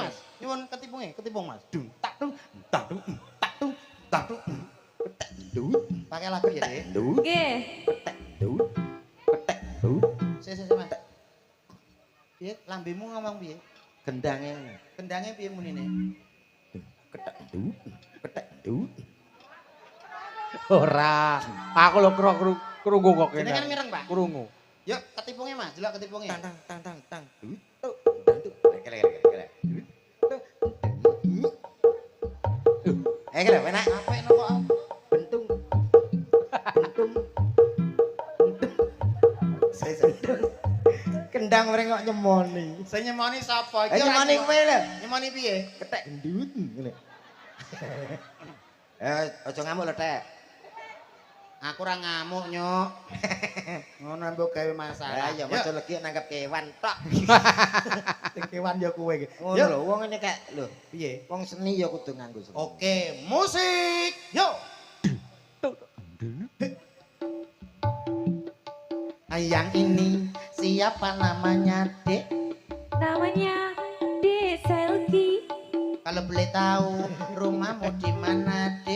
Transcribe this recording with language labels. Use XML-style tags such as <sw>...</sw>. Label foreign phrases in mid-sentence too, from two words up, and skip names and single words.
<jv>Mas. Nyuwun ketipung Mas. Dung tak dung tak dung tak dung tak dung. Dut,</jv> <id>Pakai lagu ya, Dek. dut,</id> <jv>Nggih. dut, dut. Sik, Mas. Piye lambemu ngomong piye? Gendange. Kendangnya piye munine? Ketek dut, ketek dut. Ora. Aku lho krungu kok kene. Jenengan mireng, Pak? Krungu. Yuk, ketipungnya Mas, delok ketipungnya. Tang tang tang tang. Dut, dut. Kele. Kira enak. Apa enak kok? Bentung. Bentung. Kendang mereka kok nyemoni. Sing nyemoni sapa? Nyemoni kowe lho. Nyemoni piye? Ketek gendut ngene. Aja ngamuk lho, Tek. Aku ora ngamuk, Nyuk. Ngono mbok gawe masalah. Ya maca legi nanggap kewan tok. Sing kewan ya kowe iki. Ngono lho, wong ngene kek lho. Piye? Wong seni ya kudu nganggo seni. Oke, musik. Yuk.</jv> <id>Yang ini siapa namanya, Dek? Namanya Dek Selgi. Kalau boleh tahu rumahmu di mana, Dek?</id>